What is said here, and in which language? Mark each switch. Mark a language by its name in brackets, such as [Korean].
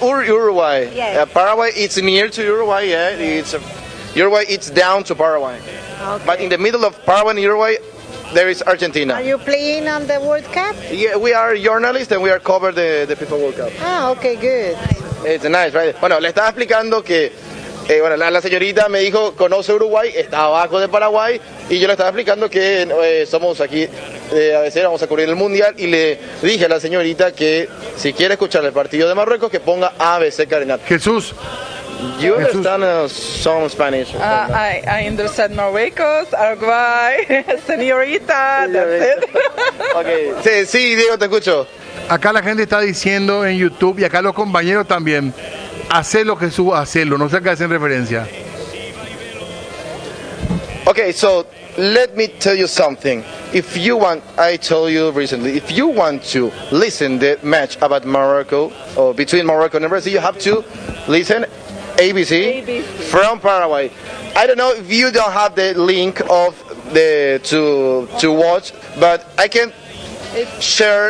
[English] Uruguay. Yes. Paraguay, it's near to Uruguay. Yeah, yes. It's Uruguay. It's down to Paraguay. Okay. But in the middle of Paraguay and Uruguay, there is Argentina. Are you playing on the World Cup? Yeah, we are journalists and we are covering the FIFA World Cup. Ah, okay, good. It's nice, right? [Spanish] Bueno, le estaba explicando que. Bueno, la señorita me dijo, conoce Uruguay, está abajo de Paraguay, y yo le estaba explicando que somos aquí, a veces vamos a cubrir el Mundial, y le dije a la señorita que si quiere escuchar el partido de Marruecos, que ponga ABC Cardenal. Jesús. [English] You understand some Spanish. I understand Marruecos, Uruguay, señorita, that's it. [Spanish] Okay. Sí, Diego, te escucho. Acá la gente está diciendo en YouTube, y acá los compañeros también, hacelo, Jesús, hacelo, no sé a qué hacen referencia. [English] Okay, so let me tell you something. If you want, I told you recently, if you want to listen the match about Morocco, or between Morocco and Brazil, you have to listen ABC from Paraguay. I don't know if you don't have the link of the to watch, but I can share.